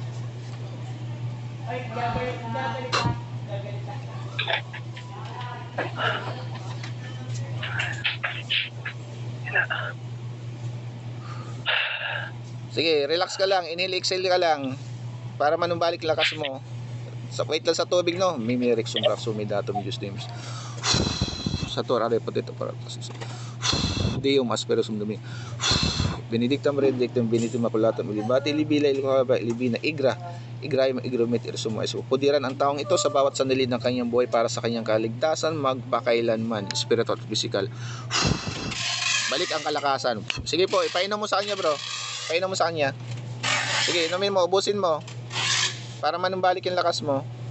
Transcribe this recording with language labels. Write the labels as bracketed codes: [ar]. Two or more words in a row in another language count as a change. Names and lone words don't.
[tl] Sige, relax ka lang, inhale-exhale ka lang para manumbalik lakas mo. Wait lang sa tubig, no. Mimirik sumrak sumidatum Diyos names. Sa Torah repotito para Deum asperosum dumi. Benedictam redictum benitum maculatum libati libila ilkaba libina igra igromet irsum isu. Pudiran ang taong ito sa bawat sandali ng kanyang buhay para sa kanyang kaligtasan magpakailanman, spiritual at physical. Balik ang kalakasan. Sige po, ipainom mo sa kanya, bro. Painom mo sa kanya. Sige, inumin mo, ubusin mo para manumbalik yung lakas mo.